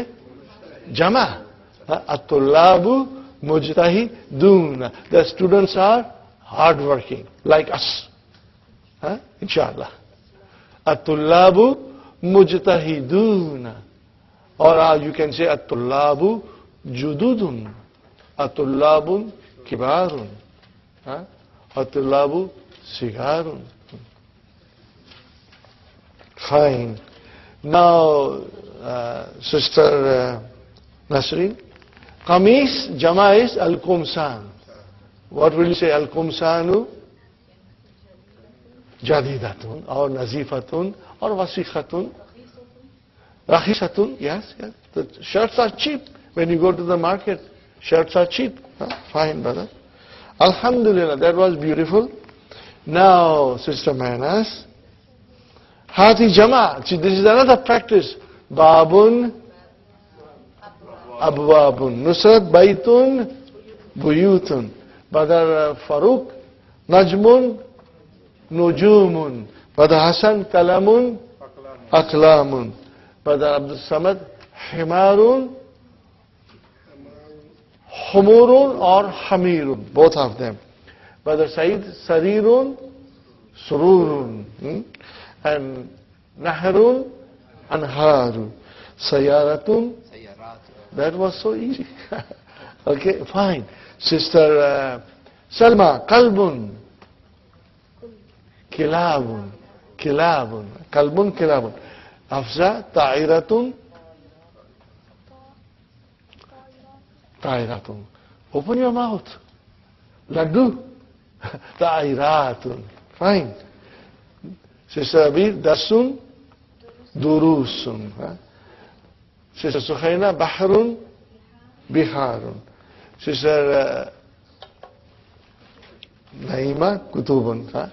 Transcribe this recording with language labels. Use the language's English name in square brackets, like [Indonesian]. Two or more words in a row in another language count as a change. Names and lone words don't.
[Arabic] Jama. الطلابُ مجتهدونَ. [English] The students are hardworking, like us. Inshallah. [Arabic] الطلابُ مجتهدونَ. [English] Or you can say [Arabic] الطلابُ جُدُدٌ. الطلابُ كبارٌ. الطلابُ صغارٌ. [English] Fine. Now, Sister Nasreen, Qamis, Jama is Al-Qumsan. What will you say? Al-Qumsanu? [Arabic] Jadidatun, or Nazifatun, or Wasikhatun. [English] Rakhisatun, yes. The shirts are cheap. When you go to the market, shirts are cheap. Fine, brother. Alhamdulillah, that was beautiful. Now, Sister Manas, Hati Jama. See, this is another practice. [Arabic] بابٌ، أبوابٌ. Nusrat, بيتٌ، بيوتٌ. Brother Farooq, نجمٌ، نجومٌ. Brother Hassan, قلمٌ، أقلامٌ. [English] Brother Abdul Samad, [Arabic] حمارٌ، حُمُرٌ [English] or hamirun, both of them. Brother Said, [Arabic] سريرٌ، سُرُرٌ. And نهرٌ، أنهارٌ. [English] Sayaratun, that was so easy. Okay, fine. [Arabic] Sister Salma, كلبٌ، كلابٌ، كلابٌ، كلبٌ، كلابٌ. Afza, طائرةٌ، طائرةٌ. [English] Open your mouth. Laddu, ta'iratun. Fine. [Arabic] Sister Abir, درسٌ، دروسٌ. Sister Sukhaina, بحرٌ، بحارٌ. [English] Sister Naima, kutubun.